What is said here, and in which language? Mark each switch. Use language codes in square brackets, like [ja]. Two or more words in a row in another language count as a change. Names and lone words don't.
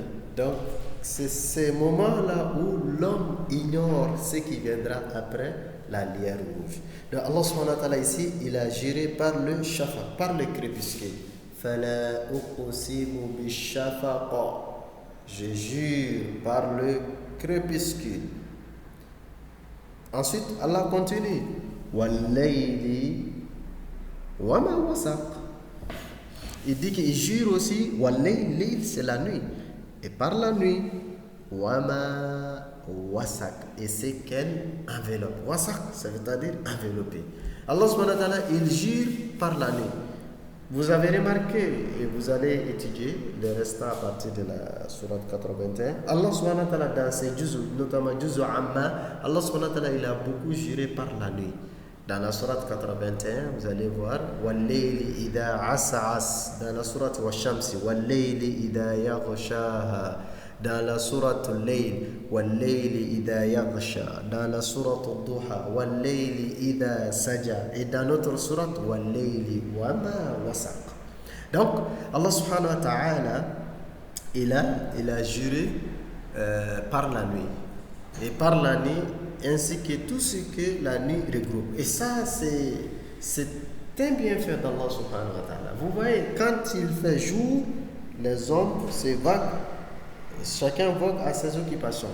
[fr] Donc c'est ces moments-là où l'homme ignore ce qui viendra après la lueur rouge. Donc Allah [ar] سبحانه وتعالى [fr] ici, il a juré par le shafaq, par le crépuscule. [ar] فلا أقسم بالشفق. [fr] Je jure par le crépuscule. Ensuite, Allah continue. [ar] والليل وما وسق. [fr] Il dit qu'il jure aussi. Wal-layli, c'est la nuit. Et par la nuit, [ar] وما وسق, [fr] et c'est quelle enveloppe. Wasak, ça veut dire enveloppé. Allah [ar] سبحانه وتعالى, [fr] il jure par la nuit. Vous avez remarqué, et vous allez étudier le restant à partir de la sourate 81. Allah [ar] سبحانه وتعالى, [fr] dans ses juz'u, notamment [ar] جزء عم, [fr] Allah [ar] سبحانه وتعالى, [fr] il a beaucoup juré par la nuit. Dans la sourate 81, vous allez voir [ar] والليل إذا عسعس. [fr] Dans la sourate Wash-Shamsi, [ar] والليل إذا يغشاها. [fr] Dans la sourate Al-Layl, [ar] والليل إذا يغشى. [fr] Dans la sourate Al-Duha, [ar] والليل إذا سجى. [fr] Et dans notre sourate, [ar] والليل وما وسق. [fr] Donc, Allah [ar] سبحانه وتعالى, [fr] il a juré par la nuit. Et par la nuit, ainsi que tout ce que la nuit regroupe. Et ça, c'est un bienfait d'Allah [ar] سبحانه وتعالى. [fr] Vous voyez, quand il fait jour, les hommes se vaguent, chacun vogue à ses occupations.